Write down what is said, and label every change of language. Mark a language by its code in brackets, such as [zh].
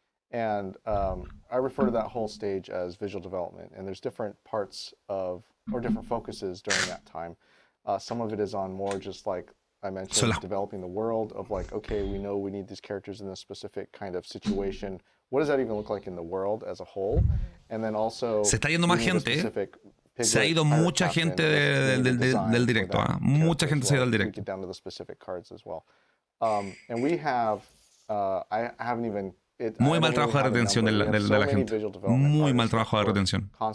[en] And I refer to that whole stage as visual development. And there's different parts of, or different focuses during that time. Some of it is on more just like I mentioned, developing the world of like, okay, we know we need these characters in this specific kind of situation. What does that even look like in the world as a whole? And then also, [es] se está yendo más gente. Se ha ido mucha gente del directo. Mucha gente se ha ido del directo. [en] Down to the specific cards as well. And we have, I haven't even. [es] Muy mal trabajo de retención de la gente. Muy mal trabajo de retención.